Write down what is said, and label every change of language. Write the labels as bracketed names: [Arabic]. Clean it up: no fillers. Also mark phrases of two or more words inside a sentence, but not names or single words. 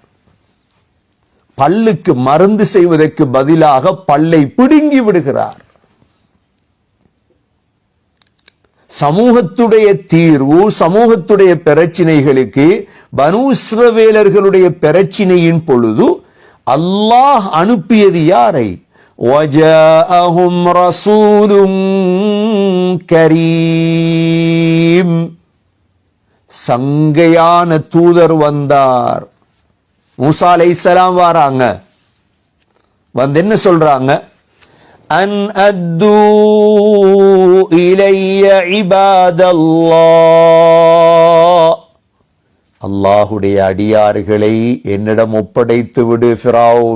[Tamil] பல்லுக்கு மருந்து செய்வதற்கு பதிலாக பல்லை பிடுங்கி விடுகிறார். சமூகத்துடைய தீர்வு, சமூகத்துடைய பிரச்சினைகளுக்கு பனூ இஸ்ரவேலர்களுடைய பிரச்சினையின் பொழுது அல்லாஹ் அனுப்பியது யாரை? [Arabic] وَجَاءَهُمْ رَسُولٌ كَرِيمٌ [Tamil] சங்கையான தூதர் வந்தார். மூசா அலைஹிஸ்ஸலாம் வராங்க. வந்து என்ன சொல்றாங்க? [Arabic] أن أدوا إلي عباد الله, [Tamil] அல்லாஹுடைய அடியார்களை என்னிடம் ஒப்படைத்து விடு ஃபிரௌன்.